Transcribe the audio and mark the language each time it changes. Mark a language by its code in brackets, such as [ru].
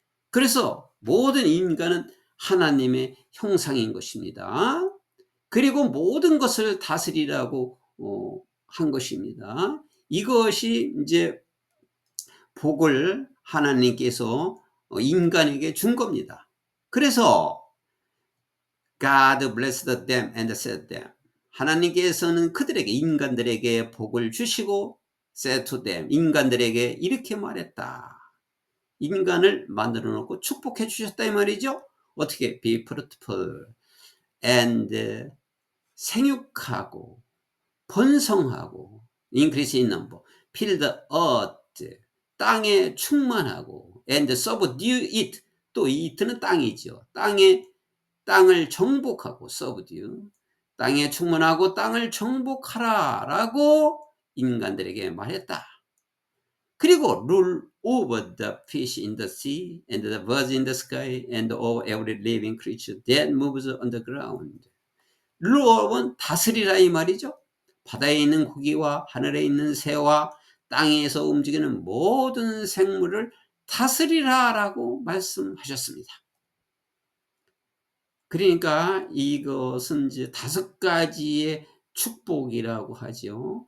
[ko] 그래서 모든 인간은 하나님의 형상인 것입니다. 그리고 모든 것을 다스리라고 한 것입니다. 이것이 이제 복을 하나님께서 인간에게 준 겁니다. 그래서 [en] God blessed them and said them. [ko] 하나님께서는 그들에게, 인간들에게 복을 주시고 [en] said to them, [ko] 인간들에게 이렇게 말했다. 인간을 만들어 놓고 축복해 주셨다 이 말이죠. 어떻게? [en] Be fruitful and [ko] 생육하고 번성하고, [en] increase in number, fill the earth, [ko] 땅에 충만하고, [en] and subdue it, [ko] 또 it는 땅이죠. 땅을 정복하고, subdue, 땅에 충만하고 땅을 정복하라 라고 인간들에게 말했다. 그리고 [en] rule over the fish in the sea and the birds in the sky and over every living creature that moves on the ground. rule over [ko] 는 다스리라 이 말이죠. 바다에 있는 고기와 하늘에 있는 새와 땅에서 움직이는 모든 생물을 다스리라 라고 말씀하셨습니다. 그러니까 이것은 이제 5가지의 축복이라고 하죠.